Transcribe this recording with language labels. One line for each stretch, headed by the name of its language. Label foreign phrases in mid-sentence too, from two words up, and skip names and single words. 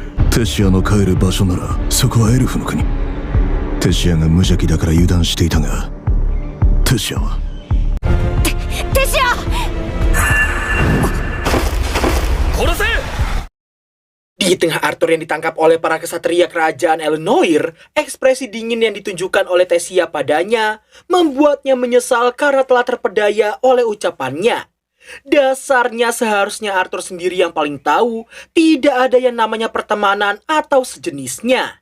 Japanese: テシアの帰る場所ならそこはエルフの国。テシアが無邪気だから油断していたが、テシアはテシア！殺せ！
Indonesian: Di tengah Arthur yang ditangkap oleh para kesatria kerajaan Elenoir, ekspresi dingin yang ditunjukkan oleh Tesia padanya membuatnya menyesal karena telah terpedaya oleh ucapannya. Dasarnya seharusnya Arthur sendiri yang paling tahu tidak ada yang namanya pertemanan atau sejenisnya.